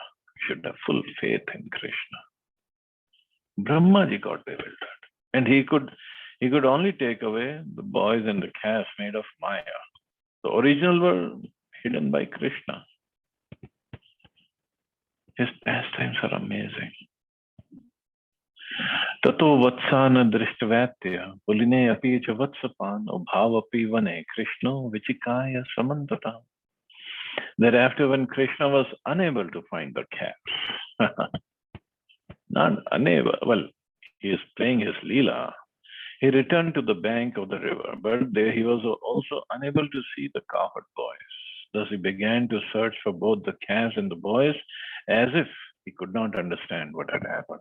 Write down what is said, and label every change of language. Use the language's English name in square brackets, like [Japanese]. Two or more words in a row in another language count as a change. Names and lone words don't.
[English] We should have full faith in Krishna. Brahmaji got bewildered, and he could only take away the boys and the calves made of Maya. The original were hidden by Krishna. His pastimes are amazing. [Sanskrit] ततो वत्सान् अदृष्ट्वैत्य पुलिने ऽपि च वत्सपान् उभावपि वने कृष्णो विचिकाय समन्ततः. [English] Thereafter, when Krishna was unable to find the calves, not unable, well, he is playing his Leela. He returned to the bank of the river, but there he was also unable to see the cowherd boys. Thus he began to search for both the calves and the boys, as if he could not understand what had happened.